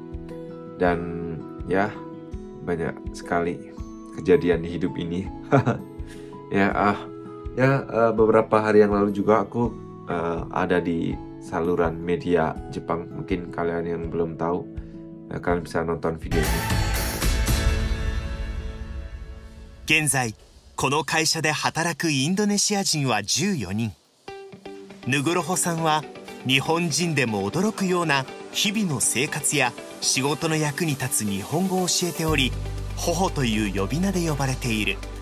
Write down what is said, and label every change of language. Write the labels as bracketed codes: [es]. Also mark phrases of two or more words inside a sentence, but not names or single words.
[id] Dan ya banyak sekali kejadian di hidup ini. Beberapa hari yang lalu juga aku ada di saluran media Jepang. Mungkin kalian yang belum tahu, kalian bisa nonton video ini. [ja] 現在この会社で働くインドネシア人は14人。ヌグロホさんは日本人でも驚くような日々の生活や仕事の役に立つ日本語を教えており、ホホという呼び名で呼ばれている。